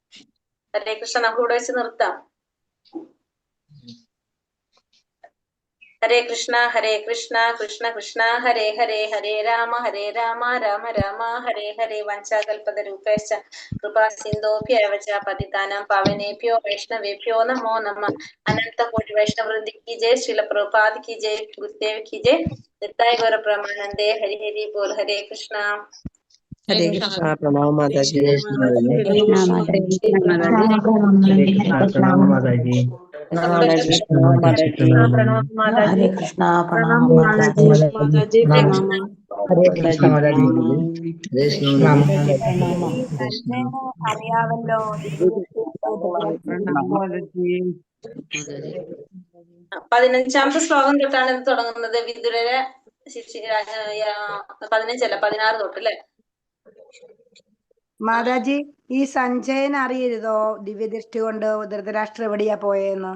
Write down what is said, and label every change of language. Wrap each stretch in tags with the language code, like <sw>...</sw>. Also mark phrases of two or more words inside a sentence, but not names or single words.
<sa>हरे कृष्ण,</sa> <ml>നമുക്ക് ഇവിടെ വെച്ച് നിർത്താം.</ml> <sa>हरे कृष्ण कृष्ण कृष्ण हरे हरे हरे राम राम राम हरे हरे. वञ्चाकल्पतरूपेश्च कृपा सिन्धोभ्यव च पतितानां पावनेभ्यो वैष्णवेभ्यो नमो नमः. अनन्तकोटि वैष्णववृन्दि</sa> <hi>की जय, श्रील प्रभुपाद की जय, गुरुदेव की जय, निताय गौर प्रमानंदे. हरि हरि बोल. हरे कृष्णा. हरे कृष्णा प्रणाम माता जी। कृष्ण माता जी। प्रणाम माता जी। प्रणाम माता जी। प्रणाम माता जी। हरे कृष्णा प्रणाम प्रणाम माता जी। माता जी। प्रणाम हरे कृष्ण माता जी। प्रणाम माता जी प्रणाम।</hi> <ml>അറിയാവല്ലോ</ml> <hi>प्रणाम माता जी।</hi> <ml>15ാമത്തെ ശ്ലോകം തൊട്ടാണ് ഇത് തുടങ്ങുന്നത്. വിദുരരെ 15 16 തൊട്ട് അല്ലെ മാതാജി? ഈ സഞ്ജയൻ അറിയരുതോ ദിവ്യദൃഷ്ടി കൊണ്ട് ധൃതരാഷ്ട്രം എവിടെയാ പോയെന്ന്?</ml>